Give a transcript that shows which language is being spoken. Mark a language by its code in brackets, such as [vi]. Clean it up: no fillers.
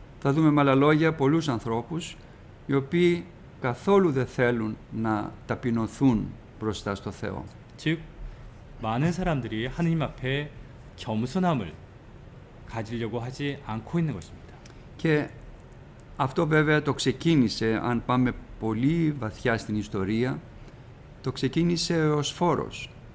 [el] Θα δούμε με άλλα λόγια πολλούς ανθρώπους οι οποίοι καθόλου δεν θέλουν να ταπεινωθούν μπροστά στο Θεό. [ko] 즉 많은 사람들이 하느님 앞에 겸손함을 가지려고 하지 않고 있는 것입니다. [el] Και αυτό βέβαια το ξεκίνησε, αν πάμε πολύ βαθιά στην ιστορία, το ξεκίνησε ο Εωσφόρος.